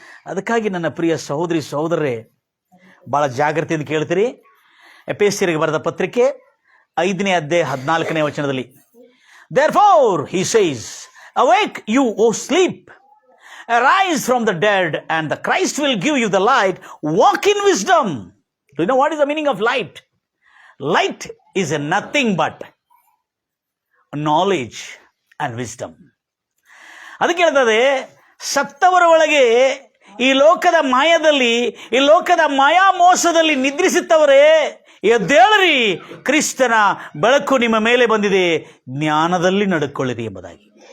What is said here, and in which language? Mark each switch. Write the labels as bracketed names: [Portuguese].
[Kannada] ಅದಕ್ಕಾಗಿ ನನ್ನ ಪ್ರಿಯ ಸಹೋದರಿ ಸಹೋದರರೇ, ಭಾಳ ಜಾಗ್ರತೆಯಿಂದ ಕೇಳ್ತೀರಿ. ಎಫೆಸರಿಗೆ ಬರೆದ ಪತ್ರಿಕೆ 5ನೇ ಅಧ್ಯಾಯ 14ನೇ ವಚನದಲ್ಲಿ, [English] therefore he says, awake you o sleep, arise from the dead and the Christ will give you the light. Walk in wisdom. Do you know what is the meaning of light? Light is nothing but knowledge and wisdom. [Kannada] ಅದಕ್ಕೆ ಹೇಳ್ತದೆ, ಸತ್ತವರ ಒಳಗೆ ಈ ಲೋಕದ ಮಾಯದಲ್ಲಿ, ಈ ಲೋಕದ ಮಾಯಾ ಮೋಸದಲ್ಲಿ ನಿದ್ರಿಸುತ್ತವರೇ, ಎದ್ದೇಳರಿ, ಕ್ರಿಸ್ತನ ಬೆಳಕು ನಿಮ್ಮ ಮೇಲೆ ಬಂದಿದೆ, ಜ್ಞಾನದಲ್ಲಿ ನಡ್ಕೊಳ್ಳಿರಿ ಎಂಬುದಾಗಿ.